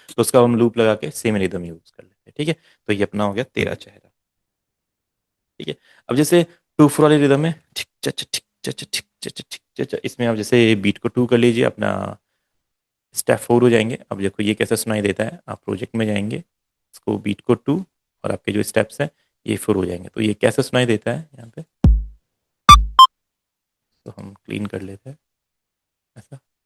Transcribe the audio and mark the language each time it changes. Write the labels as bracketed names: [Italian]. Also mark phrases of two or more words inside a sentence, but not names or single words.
[Hindi] तो उसका हम लूप लगा के सेम रिदम यूज कर लेते हैं। ठीक है, तो ये अपना हो गया तेरा चेहरा। ठीक है, अब जैसे 2/4 वाली रिदम में ठिक चच ठिक चच ठिक चच ठिक चच, इसमें आप जैसे बीट को 2 कर लीजिए, अपना स्टेप 4 हो जाएंगे। अब देखो ये कैसे सुनाई देता है। आप प्रोजेक्ट में जाएंगे, इसको बीट को 2 और आपके जो स्टेप्स हैं ये 4 हो जाएंगे। तो ये कैसे सुनाई देता है यहाँ पे, तो हम क्लीन कर लेते हैं ऐसा।